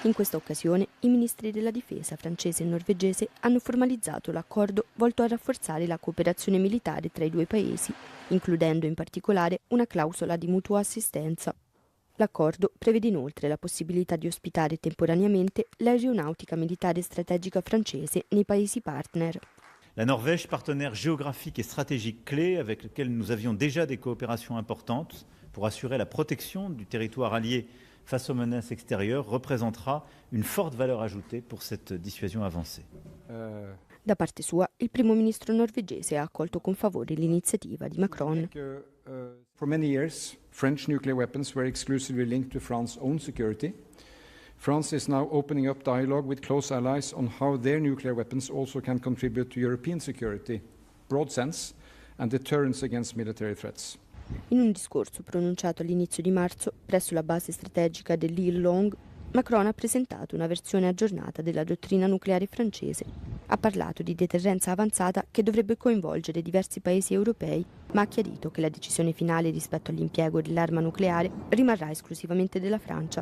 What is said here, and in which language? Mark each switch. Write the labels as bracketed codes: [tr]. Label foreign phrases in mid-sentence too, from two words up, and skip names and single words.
[it] In questa occasione i ministri della difesa francese e norvegese hanno formalizzato l'accordo volto a rafforzare la cooperazione militare tra i due paesi, includendo in particolare una clausola di mutua assistenza. L'accordo prevede inoltre la possibilità di ospitare temporaneamente l'aeronautica militare strategica francese nei paesi partner. [fr] La Norvège, partenaire géographique et stratégique clé avec lequel nous avions déjà des coopérations importantes pour assurer la protection du territoire allié face aux menaces extérieures, représentera une forte valeur ajoutée pour cette dissuasion avancée. [it] Da parte sua, il primo ministro norvegese ha accolto con favore l'iniziativa di Macron. [en] For many years, French nuclear weapons were exclusively linked to France's own security. France is now opening up dialogue with close allies on how their nuclear weapons also can contribute to European security, broad sense, and deterrence against military threats. [it] In un discorso pronunciato all'inizio di marzo presso la base strategica dell'Île Longue, Macron ha presentato una versione aggiornata della dottrina nucleare francese. Ha parlato di deterrenza avanzata che dovrebbe coinvolgere diversi paesi europei, ma ha chiarito che la decisione finale rispetto all'impiego dell'arma nucleare rimarrà esclusivamente della Francia.